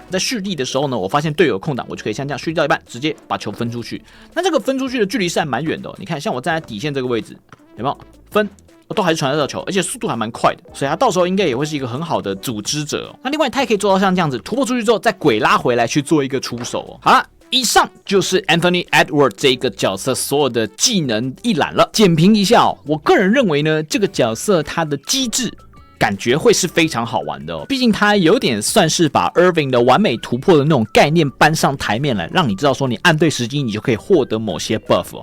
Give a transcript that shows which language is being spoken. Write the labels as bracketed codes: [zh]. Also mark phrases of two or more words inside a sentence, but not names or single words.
[zh] 在蓄力的時候呢，我發現隊友空檔，我就可以像這樣蓄力到一半，直接把球分出去。那這個分出去的距離是還蠻遠的哦。你看，像我站在底線這個位置，有沒有分？都還是傳得到球，而且速度還蠻快的，所以他到時候應該也會是一個很好的組織者哦。那另外他也可以做到像這樣子，突破出去之後再鬼拉回來去做一個出手哦。好了，以上就是 Anthony Edwards 這個角色所有的技能一覽了。簡評一下哦，我個人認為呢，這個角色它的機制感覺會是非常好玩的哦，畢竟它有點算是把 Irving 的完美突破的那種概念搬上台面來，讓你知道說你按對時機，你就可以獲得某些 buff 哦。